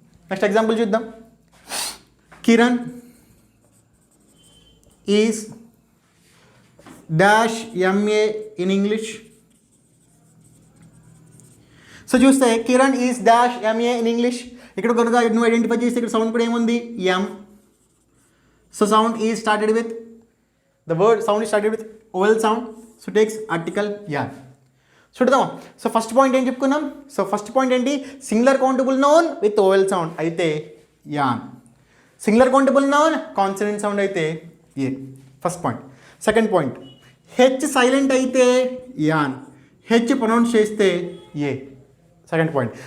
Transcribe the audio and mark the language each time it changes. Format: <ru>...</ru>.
<te>Next example చూద్దాం.</te> <en>Kiran is dash MA in English.</en> <te>So చూస్తే</te> <en>Kiran is dash MA in English.</en> <te>ఇక్కడ కనుక నువ్వు ఐడెంటిఫై చేస్తే ఇక్కడ సౌండ్ కూడా ఏముంది ఎం.</te> <en>So sound is started with the word sound is started with vowel sound, so takes article yarn.</en> <te>చూద్దామా. సో ఫస్ట్ పాయింట్ ఏం చెప్పుకున్నాం. సో ఫస్ట్ పాయింట్ ఏంటి, singular countable noun with vowel sound అయితే an, singular countable noun consonant sound అయితే ఏ, first point. Second point, H silent అయితే an, H pronounce చేస్తే ఏ, second point.</te>